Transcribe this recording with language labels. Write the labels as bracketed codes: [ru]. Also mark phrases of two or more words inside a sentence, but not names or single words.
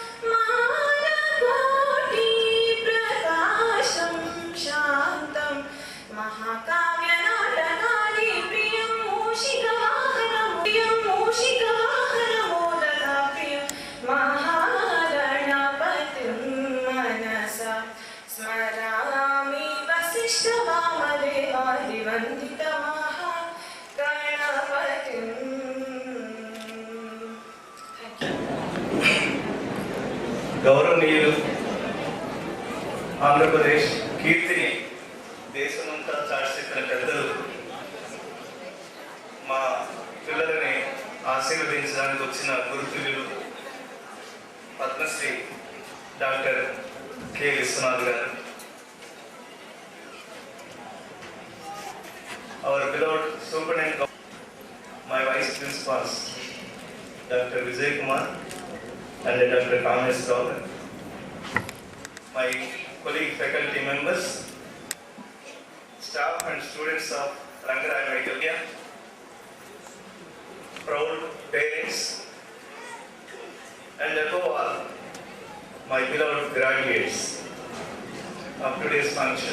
[sa] मानकोटिप्रकाशं शान्तं महाकाव्यनाटकानि प्रियं मूषिकवाहनमोदधाप्रियं महागणपतिं मनसा स्मरामि वसिष्ठवामदेवादिवन्दितमहागणपतिम् [te] గౌరవనీయులు ఆంధ్రప్రదేశ్ కీర్తిని దేశమంతా చాటిచెప్పిన పెద్దలు మా పిల్లలని ఆశీర్వదించడానికి వచ్చిన గురుతులు పద్మశ్రీ డాక్టర్ కె విశ్వనాథ్ గారు, [en] our beloved superintendent, my vice principals Dr. Vijay Kumar and Dr. Kamesh Gaurav, my colleague faculty members, staff and students of Rangaraya Medical College, proud parents, and above all, my beloved graduates of today's function.